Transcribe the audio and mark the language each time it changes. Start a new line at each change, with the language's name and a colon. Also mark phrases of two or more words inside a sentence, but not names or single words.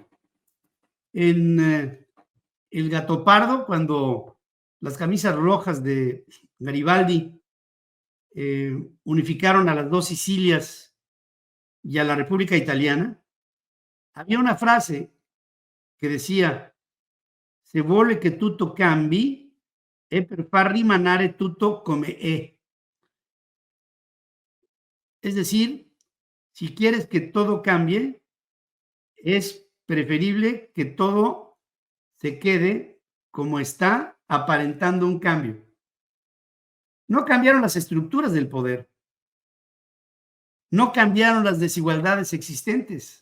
Spanish: En El Gatopardo, cuando las camisas rojas de Garibaldi unificaron a las dos Sicilias y a la República Italiana, había una frase que decía:
Italian: se vuole che tutto cambi e per far rimanere tutto come è.
Spanish: Es decir, si quieres que todo cambie, es preferible que todo se quede como está, aparentando un cambio. No cambiaron las estructuras del poder, no cambiaron las desigualdades existentes.